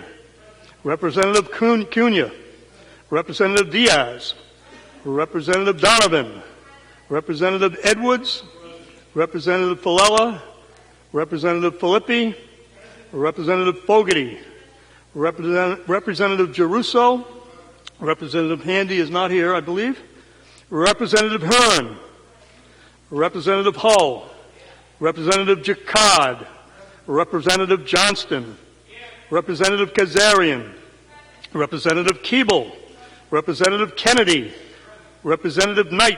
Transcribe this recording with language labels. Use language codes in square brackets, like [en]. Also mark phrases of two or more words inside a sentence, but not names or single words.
[en] Representative Cunha. Representative Diaz. Representative Donovan. Representative Edwards. Representative Falella. Representative Filippi. Representative Fogarty. Representative Geruso. Representative Handy is not here, I believe. Representative Hearn. Representative Hull. Representative Jacquard. Representative Johnston. Representative Kazarian. Representative Keeble. Representative Kennedy. Representative Knight.